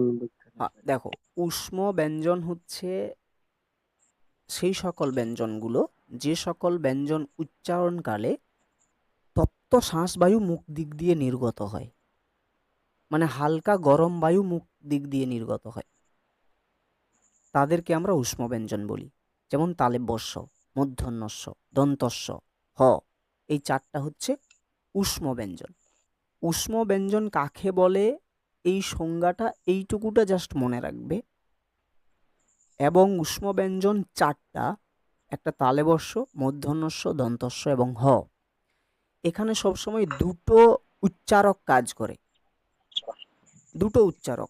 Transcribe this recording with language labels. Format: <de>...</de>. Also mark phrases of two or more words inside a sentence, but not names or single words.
<bn>দেখো, উষ্ম ব্যঞ্জন হচ্ছে সেই সকল ব্যঞ্জনগুলো যে সকল ব্যঞ্জন উচ্চারণকালে তপ্ত শ্বাসবায়ু মুখ দিক দিয়ে নির্গত হয়, মানে হালকা গরম বায়ু মুখ দিক দিয়ে নির্গত হয়, তাদেরকে আমরা উষ্ম ব্যঞ্জন বলি। যেমন তালব্যস্য, মূর্ধন্যস্য, দন্তস্য, হ, এই চারটা হচ্ছে উষ্ম ব্যঞ্জন। উষ্ম ব্যঞ্জন কাকে বলে এই সংজ্ঞাটা এইটুকুটা জাস্ট মনে রাখবে। এবং উষ্ম ব্যঞ্জন চারটা, একটা তালব্যস্য, মূর্ধন্যস্য, দন্তস্য এবং হ। এখানে সবসময় দুটো উচ্চারক কাজ করে, দুটো উচ্চারক।</bn>